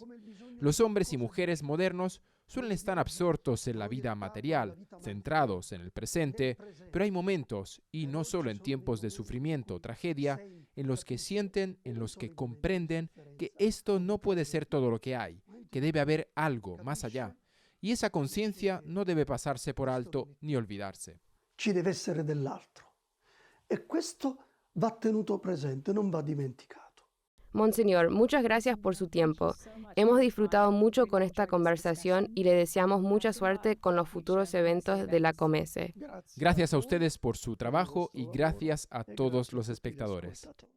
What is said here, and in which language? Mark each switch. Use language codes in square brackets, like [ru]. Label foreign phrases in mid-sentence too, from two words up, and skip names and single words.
[es] Los hombres y mujeres modernos suelen estar absortos en la vida material, centrados en el presente, pero hay momentos, y no solo en tiempos de sufrimiento o tragedia, en los que sienten, en los que comprenden que esto no puede ser todo lo que hay, que debe haber algo más allá. Y esa conciencia no debe pasarse por alto ni olvidarse. [it] Ci deve essere dell'altro. E questo va tenuto presente, non va dimenticato. [es] Monseñor, muchas gracias por su tiempo. Hemos disfrutado mucho con esta conversación y le deseamos mucha suerte con los futuros eventos de la Comese. Gracias a ustedes por su trabajo y gracias a todos los espectadores.